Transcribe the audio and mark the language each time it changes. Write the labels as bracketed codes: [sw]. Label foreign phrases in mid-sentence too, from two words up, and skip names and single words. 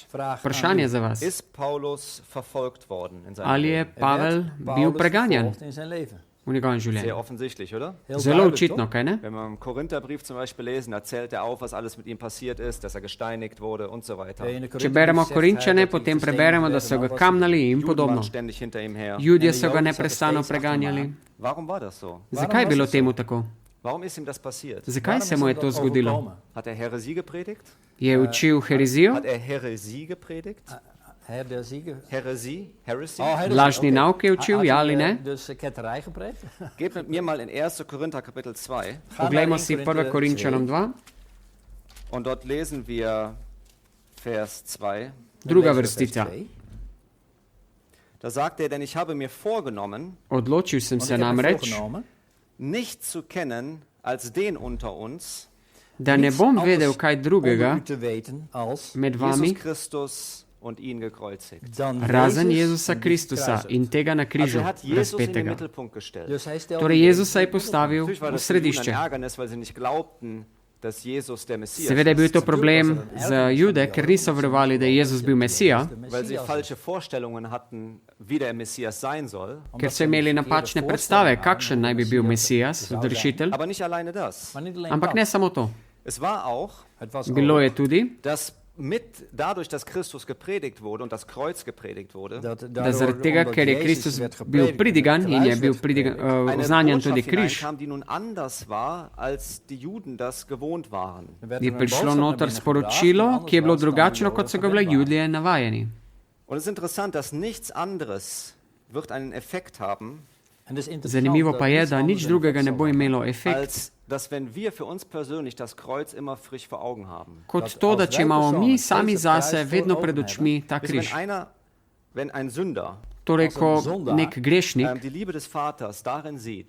[sl] Vprašanje za vas. [de] Ist Paulus verfolgt worden in seinem [sl] Ali je [de] Leben? [sl] Pavel bil preganjan v njegovem [de] Sehr [sl] življenju? [de] offensichtlich, oder? [sl] Zelo očitno, kaj ne? [de] Wenn wir im Korintherbrief zum Beispiel lesen, da zählt er auf, was alles mit ihm passiert ist, dass er gesteinigt wurde und so weiter. [sl] Če beremo Korinčane, potem preberemo, da so ga kamnali in [de] Juden [sl] podobno. [de] waren ständig hinter ihm her. [sl] Judje so ga neprestano preganjali. [de] Warum war das so? [sl] Zakaj je bilo temu tako? [de] Warum ist ihm das passiert? [sl] Zakaj se mu je to zgodilo? [de] Hat er Häresie gepredigt? [sl] Je učil herezijo, [de] Hat er Häresie gepredigt? Häresie? Heresy? [sl] lažni nauk je učil, ja ali ne? [nl] Dus ketterij gepreekt. [de] Geht mit mir mal in 1. Korinther Kapitel 2 [sl] Poglejmo si 1. Korinčanom 2, [de] und dort lesen wir Vers 2. [sl] druga vrstica. [de] Da sagt er, denn ich habe mir vorgenommen, [sl] Odločil sem se namreč, [de] nicht zu kennen als den unter uns, [sl] da ne bom vedel kaj drugega [nl] te weten als [sl] med [de] Jesus [sl] vami, [de] Christus und ihn gekreuzigt. [nl] dan [sl] razen Jezus Jezusa [nl] en [sl] Kristusa [nl] gekruisigd. [sl] in tega na [de] Also [sl] križu [de] er hat Jesus in den [sl] razpetega. [de] Mittelpunkt gestellt. [nl] Dus hij stelde [sl] Torej Jezus Jezusa je postavil [de] Natürlich war [sl] v [de] das für Juden ein [sl] središče. [de] Ärgernis, weil sie nicht glaubten, dass Jesus der Messias [sl] Seveda je bil [de] ist. [sl] to problem za Jude, ker niso verovali, da je Jezus bil Mesija, [de] Weil sie falsche Vorstellungen hatten, wie der Messias sein soll. [sl] ker so imeli napačne predstave, kakšen naj bi bil Mesijas, odrešitelj. [de] Aber nicht alleine das. [nl] Maar niet alleen [sl] Ampak [nl] dat. [sl] ne samo to. [de] Es war auch, [sl] Bilo je tudi, [de] dass dadurch, dass Christus gepredigt wurde und das Kreuz gepredigt wurde, [sl] da zaradi tega, ker je Kristus bil pridigan in je bil oznanjen tudi križ, [de] hineinkam, die nun anders war, als die Juden das gewohnt waren. [sl] je prišlo noter sporočilo, ki je bilo drugačno, kot so ga bili Judje navajeni. [de] Und es ist interessant, dass nichts anderes wird einen Effekt haben, [sl] Zanimivo pa je, da nič drugega ne bo imelo efekt, [de] als dass wenn wir für uns persönlich das Kreuz immer frisch vor Augen haben. [sl] kot to, da če imamo mi sami zase vedno pred očmi ta [de] Wisst [sl] križ. [de] ihr, wenn ein Sünder [sl] Torej, ko nek grešnik [de] die Liebe des Vaters darin sieht,